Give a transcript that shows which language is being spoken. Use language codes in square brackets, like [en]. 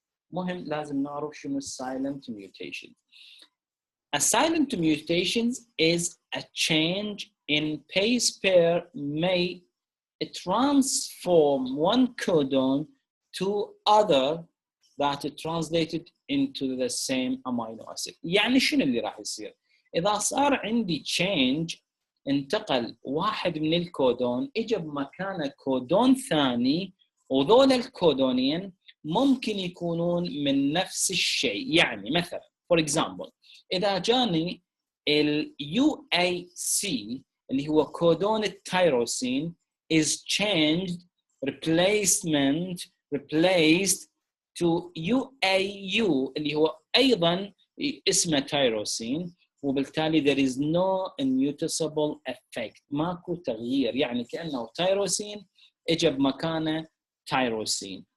[ar] مهم لازم نعرف شنو silent mutation. [en] A silent mutation is a change in base pair may transform one codon to other that is translated into the same amino acid. [ar] يعني شنو اللي راح يصير؟ إذا صار عندي change انتقل واحد من الكودون اجى بمكانه كودون ثاني، وذول الكودونين ممكن يكونون من نفس الشيء. يعني مثلا for example إذا جاني ال UAC اللي هو كودون التيروسين [en] is changed replaced to [ar] UAU اللي هو أيضا اسمه تيروسين، وبالتالي [en] there is no immutable effect، [ar] ماكو تغيير، يعني كأنه تيروسين اجى بمكانه تيروسين.